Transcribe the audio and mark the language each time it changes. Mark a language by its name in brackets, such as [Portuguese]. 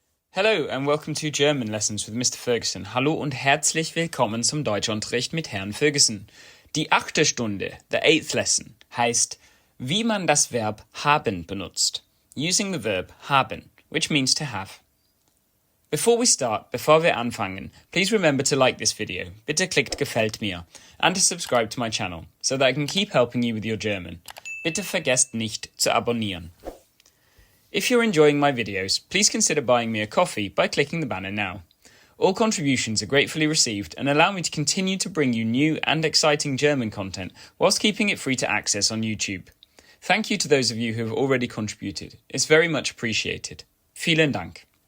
[English] Hello and welcome to German Lessons with Mr. Ferguson. [German] Hallo und herzlich willkommen zum Deutschunterricht mit Herrn Ferguson. Die 8. Stunde, [English] the 8th lesson, [German] heißt, wie man das Verb haben benutzt, [English] using the verb haben, which means to have. Before [German] wir anfangen, [English] please remember to like this video, [German] bitte klickt gefällt mir, [English] and to subscribe to my channel, so that I can keep helping you with your German. [German] Bitte vergesst nicht zu abonnieren. [English] If you're enjoying my videos, please consider buying me a coffee by clicking the banner now. All contributions are gratefully received and allow me to continue to bring you new and exciting German content whilst keeping it free to access on YouTube. Thank you to those of you who have already contributed. It's very much appreciated. [German] Vielen Dank.